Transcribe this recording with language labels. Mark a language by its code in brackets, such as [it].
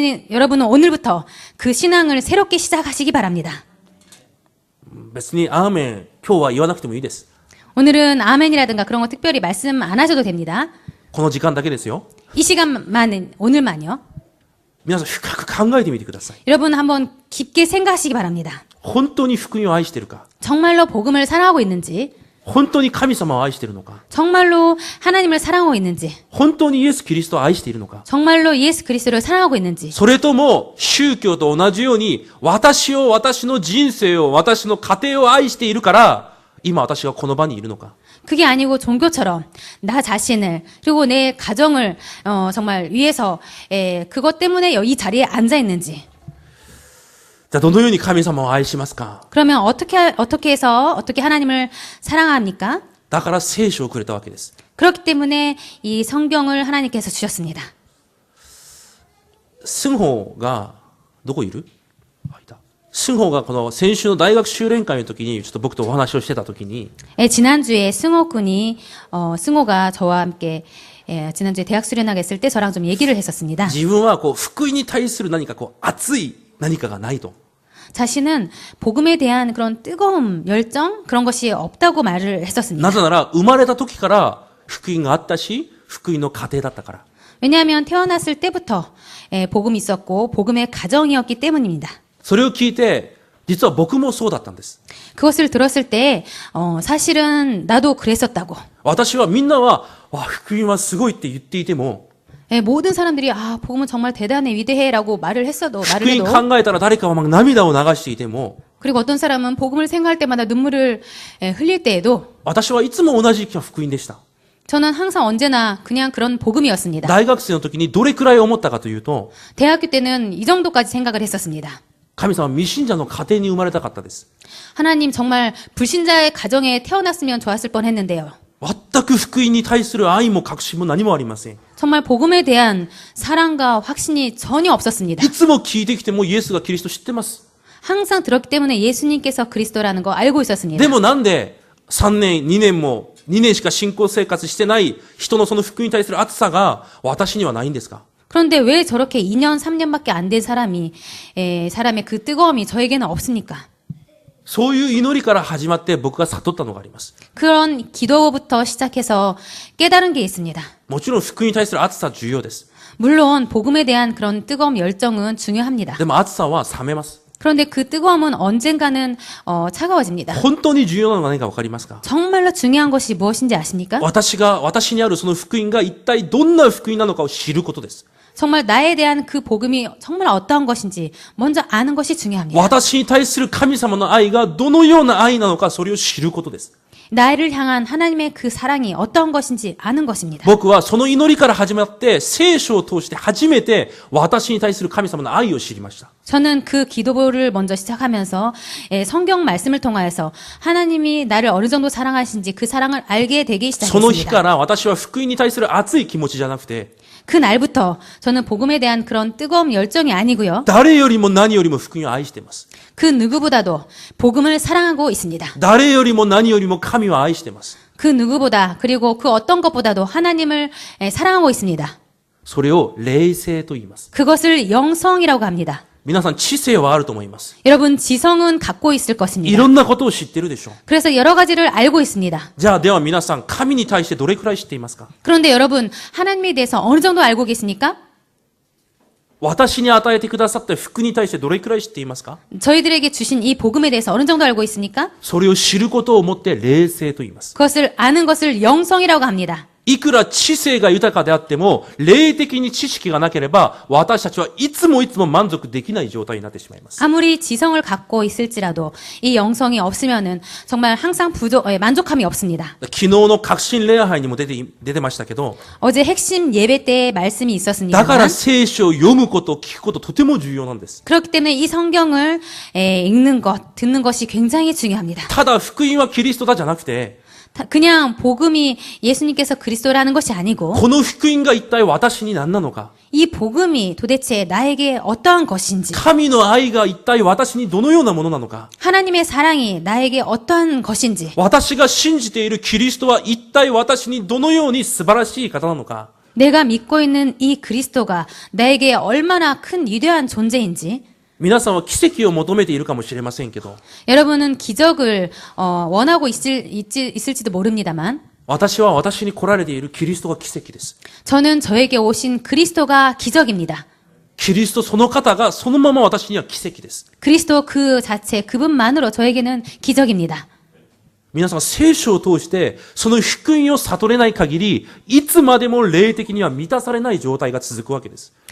[ko] 여러분은 오늘부터 그 신앙을 새롭게 시작하시기 바랍니다. [ja] 別にアーメン今日は言わなくてもいいです。 [ko] 오늘은 아멘이라든가 그런 거 특별히 말씀 안 하셔도 됩니다. [ja] この時間だけですよ。 [ko] 이 시간만은 오늘만요. [ja] 皆さん深く考えてみてください。 [ko] 여러분 한번 깊게 생각하시기 바랍니다. [ja] 本当に福音を愛しているか？ [ko] 정말로 복음을 사랑하고 있는지, [ja] 本当に神様を愛しているのか？ [ko] 정말로 하나님을 사랑하고 있는지, [ja] 本当にイエス・キリストを愛しているのか？ [ko] 정말로 예수 그리스도를 사랑하고 있는지, [ja] それとも宗教と同じように私を、私の人生を、私の家庭を愛しているから今私がこの場にいるのか？ [ko] 그게 아니고 종교처럼 나 자신을 그리고 내 가정을 정말 위해서 그것 때문에 이 자리에 앉아 있는지. [ja] じゃあどのように神様を愛しますか？ [ko] 그러면 어떻게 해서 어떻게 하나님을 사랑합니까? [ja] だから聖書をくれたわけです。 [ko] 그렇기 때문에 이 성경을 하나님께서 주셨습니다. [ja] スンホがどこいる？あ、いた。スンホがこの先週の大学修練会の時にちょっと僕とお話をしてた時に [ko] 지난주에 승호가 저와 함께 지난주에 대학 수련하게 했을 때 저랑 좀 얘기를 했었습니다. [ja] 自分はこう福音に対する何かこう熱い何かがないと。 [ko] 자신은 복음에 대한 그런 뜨거움, 열정 그런 것이 없다고 말을 했었습니다. [ja] なぜなら生まれた時から福音があったし福音の家庭だったから。 [ko] 왜냐하면 태어났을 때부터 복음이 있었고 복음의 가정이었기 때문입니다. [ja] それを聞いて実は僕もそうだったんです。 [ko] 그것을 들었을 때 사실은 나도 그랬었다고. [ja] 私はみんなはわ福音はすごいって言っていても [ko] 모든 사람들이 복음은 정말 대단해 위대해라고 말을 해도 [ja] 福音考えたら誰かは [ko] 막 [ja] 涙を流していても [ko] 그리고 어떤 사람은 복음을 생각할 때마다 눈물을 흘릴 때에도 [ja] 私はいつも同じ福音でした。 [ko] 저는 항상 언제나 그냥 그런 복음이었습니다. [ja] 大学生の時にどれくらい思ったかというと [ko] 대학교 때는 이 정도까지 생각을 했었습니다. [ja] 神様は未信者の家庭に生まれたかったです。 [ko] 하나님 정말 불신자의 가정에 태어났으면 좋았을 뻔했는데요. [ja] 全く福音に対する愛も確信も何もありません。 [ko] 정말 복음에 대한 사랑과 확신이 전혀 없었습니다. [ja] いつも聞いてきてもイエスがキリスト知ってます。 [ko] 항상 들었기 때문에 예수님께서 그리스도라는 거 알고 있었습니다. [ja] でもなんで3年、2年も2年しか信仰生活してない人のその福音に対する熱さが私にはないんですか？ [ko] 그런데 왜 저렇게 2년, 3년밖에 안 된 사람의 그 뜨거움이 저에게는 없습니까? [ja] そういう祈りから始まって僕が悟ったのがあります。 [ko] 그런 기도부터 시작해서 깨달은 게 있습니다. [ja] もちろん福音に対する熱さは重要です。 [ko] 물론 복음에 대한 그런 뜨거움, 열정은 중요합니다. [ja] でも熱さは冷めます。 [ko] 그런데 그 뜨거움은 언젠가는 차가워집니다. [ja] 本当に重要なのは何かわかりますか？ [ko] 정말로 중요한 것이 무엇인지 아십니까? [ja] 私にあるその福音が一体どんな福音なのかを知ることです。 [ko] 정말 나에 대한 그 복음이 정말 어떠한 것인지 먼저 아는 것이 중요합니다. [ja] 私に対する神様の愛がどのような愛なのかそれを知ることです。 [ko] 나를 향한 하나님의 그 사랑이 어떠한 것인지 아는 것입니다. [ja] 僕はその祈りから始まって聖書を通して初めて私に対する神様の愛を知りました。 [ko] 저는 그 기도를 먼저 시작하면서 성경 말씀을 통하여서 하나님이 나를 어느 정도 사랑하신지 그 사랑을 알게 되기 [ja] その日か [ko] 시작했습니다. [ja] ら私は福音に対する熱い気持ちじゃなくて [ko] 그 날부터 저는 복음에 대한 그런 뜨거운 열정이 아니고요. [ja] 誰よりも何よりも福音を愛しています。 [ko] 그 누구보다도 복음을 사랑하고 있습니다. [ja] 誰よりも何よりも神は愛しています。 [ko] 그 누구보다 그리고 그 어떤 것보다도 하나님을 사랑하고 있습니다. [ja] それを霊性と言います。 [ko] 그것을 영성이라고 합니다. [ja] 皆さん知性はあると思います。 [ko] 여러분 지성은 갖고 있을 [ja] い [ko] 것입니다. [ja] ろんなことを知ってるでしょう。 [ko] 그래서 여러 가지를 알고 있습니다. [ja] じゃあでは皆さん神に対してどれくらい知っていますか？ [ko] 그런데 여러분 하나님에 대해서 어느 정도 알고 계십니까? [ja] 私に与えてくださった福に対してどれくらい知っていますか？ [ko] 저희들에게 주신 이 복음에 대해서 어느 정도 알고 있습니까? [ja] それを知ることをもって霊性と言います。 [ko] 그것을 아는 것을 영성이라고 합니다. [ja] いくら知性が豊かであっても、霊的に知識がなければ、私たちはいつも満足できない状態になってしまいます。 [ko] 아무리 지성을 갖고 있을지라도 이 영성이 없으면은 정말 항상 만족함이 없습니다. [ja] 昨日の革新礼拝にも出てましたけど、 [ko] 어제 핵심 예배 때 말씀이 [ja] だ [ko] 있었습니다. [ja] から聖書を読むこと、聞くこととても重要なんです。 [ko] 그렇기 때문에 이 성경을 읽는 것, 듣는 것이 굉장히 중요합니다. [ja] ただ福音はキリストだじゃなくて、 [ko] 그냥 복음이 예수님께서 그리스도라는 것이 아니고 [ja] この福音が一体私に何なのか、 [ko] 이 복음이 도대체 나에게 어떠한 것인지 [ja] 神の愛が一体私にどのようなものなのか、 [ko] 하나님의 사랑이 나에게 어떠한 것인지 [ja] 私が信じているキリストは一体私にどのように素晴らしい方なのか、 [ko] 내가 믿고 있는 이 그리스도가 나에게 얼마나 큰 위대한 존재인지 [ja] 皆さんは奇跡を求めているかもしれませんけど、 [ko] 여러분은 기적을 원하고 있을지도 모릅니다만 [ja] 私は私に来られているキリストが奇跡です。 [ko] 저는 저에게 오신 그리스도가 기적입니다. [ja] キリストその方がそのまま私には奇跡です。 [ko] 그리스도 그 자체 그분만으로 저에게는 기적입니다. [ja] 皆さん聖書を通してその福音を悟れない限り、いつまでも霊的には満たされない状態が続くわけです。